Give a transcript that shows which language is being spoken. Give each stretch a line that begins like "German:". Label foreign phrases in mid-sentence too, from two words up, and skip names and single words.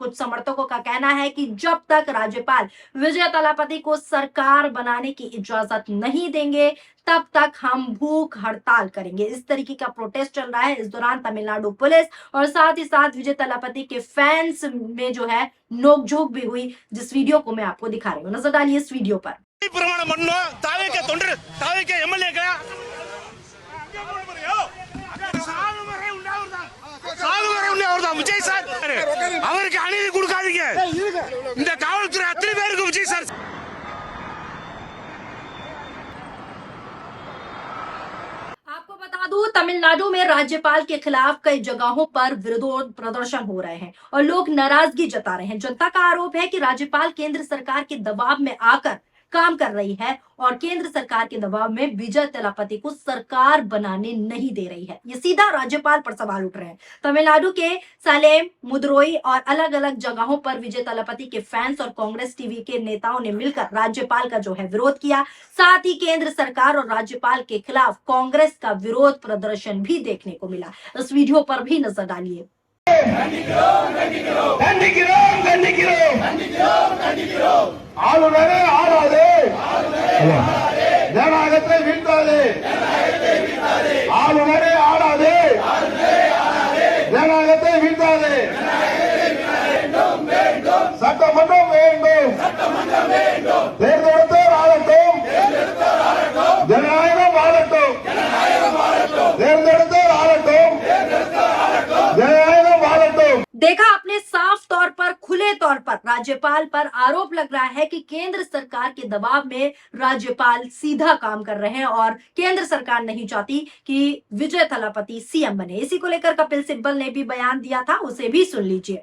Hindi: कुछ समर्थकों का कहना है कि जब तक राज्यपाल विजय थलापति को सरकार बनाने की इजाजत नहीं देंगे तब तक हम भूख हड़ताल करेंगे। इस तरीके का प्रोटेस्ट चल रहा है। इस दौरान तमिलनाडु पुलिस और साथ ही साथ विजय थलापति के फैंस में जो है नोकझोंक भी हुई, जिस वीडियो को मैं आपको दिखा रही हूँ। नजर डालिए इस वीडियो पर।
Tamil: விஜய் சார் அவருக்கு அநீதி கொடுக்காதீங்க. இந்த காவல்துறை அத்தனை பேருக்கு விஜய் சார்.
Hindi: आपको बता दूं, तमिलनाडु में राज्यपाल के खिलाफ कई जगहों पर विरोध प्रदर्शन हो रहे हैं और लोग नाराजगी जता रहे हैं। जनता का आरोप है कि राज्यपाल केंद्र सरकार के दबाव में आकर काम कर रही है और केंद्र सरकार के दबाव में विजय तलापति को सरकार बनाने नहीं दे रही है। ये सीधा राज्यपाल पर सवाल उठ रहे हैं। तमिलनाडु के सालेम, मुदुरोई और अलग अलग जगहों पर विजय तलापति के फैंस और कांग्रेस टीवी के नेताओं ने मिलकर राज्यपाल का जो है विरोध किया। साथ ही केंद्र सरकार और राज्यपाल के खिलाफ कांग्रेस का विरोध प्रदर्शन भी देखने को मिला। इस वीडियो पर भी नजर डालिए।
Tamil: ஆளுநரே ஆளாதே, ஜனநாயகத்தை வீழ்த்தாதே. ஆளுநரே ஆளாதே, ஜனநாயகத்தை வீழ்த்தாதே. சட்டமன்றம் வேண்டும், தேர்ந்தெடுத்தோர் ஆளட்டும், ஜனநாயகம் ஆளட்டும், தேர்ந்தெடுத்தோர் ஆளட்டும், ஜனநாயகம் ஆளட்டும்.
Hindi: देखा आपने, साफ तौर पर खुले तौर पर राज्यपाल पर आरोप लग रहा है कि केंद्र सरकार के दबाव में राज्यपाल सीधा काम कर रहे हैं और केंद्र सरकार नहीं चाहती कि विजय थलापति सीएम बने। इसी को लेकर कपिल सिब्बल ने भी बयान दिया था, उसे भी सुन लीजिए।